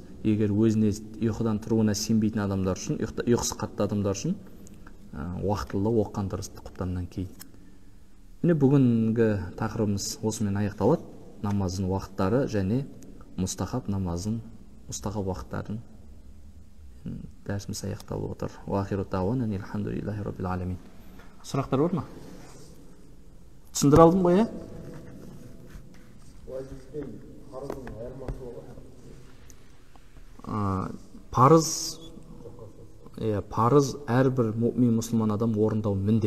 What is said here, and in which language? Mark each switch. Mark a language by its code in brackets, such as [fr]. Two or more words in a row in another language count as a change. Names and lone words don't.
[kk] Егер өзіне ұйқыдан тұруына сенбейтін адамдар үшін, ұйқысы қатты адамдар үшін уақытылы оққан дұрыс құптаннан кейін. Міне бүгінгі тақырыбымыз осымен аяқталады. Намаздың уақыттары және мұстахаб намаздың мұстахаб уақыттарын дәрісіміз аяқталып отыр. [ar] وآخر دعوانا الحمد لله رب العالمين. [kk] Сұрақтар бар ма? Түсіндіре алдым ғой, парыз әрбір мұъмин мұсылман адам орындау міндет.